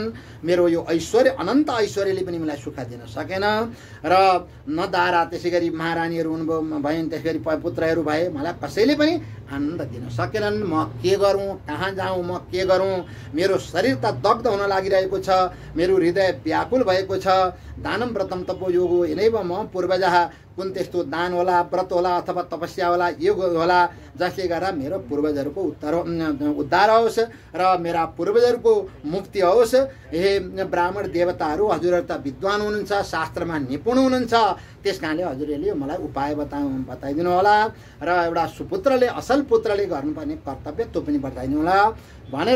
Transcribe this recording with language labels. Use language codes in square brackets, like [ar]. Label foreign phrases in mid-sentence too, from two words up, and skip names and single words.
[ne] मेरो यो ऐश्वर्य, अनन्त ऐश्वर्यले पनि मलाई सुख दिन सकेन र न दारा, त्यसै गरी महारानीहरू हुनुभयो, भइन्, त्यसै गरी पुत्रहरू भए, मलाई कसैले पनि आनन्द दिन सकेनन्। म के गरौँ, कहाँ जाउँ, म के गरौँ, मेरो शरीर त दग्ध हुन लागिरहेको छ, मेरो हृदय व्याकुल भएको छ, [sa] दानं व्रतं तपो योगो यनैव मम पूर्वजः [ne] कुन त्यस्तो दान होला व्रत होला अथवा तपस्या होला योग होला जसले गर्दा मेरो पूर्वजहरूको उद्धार होस् र मेरा पूर्वजहरूको मुक्ति होस्। हे ब्राह्मण देवताहरू, हजुरहरू त विद्वान हुनुहुन्छ, शास्त्रमा निपुण हुनुहुन्छ, त्यस कारणले हजुरहरूले मलाई उपाय बताइदिनु होला र एउटा सुपुत्रले असल पुत्रले गर्नुपर्ने कर्तव्य त्यो पनि बताइदिनु होला भनेर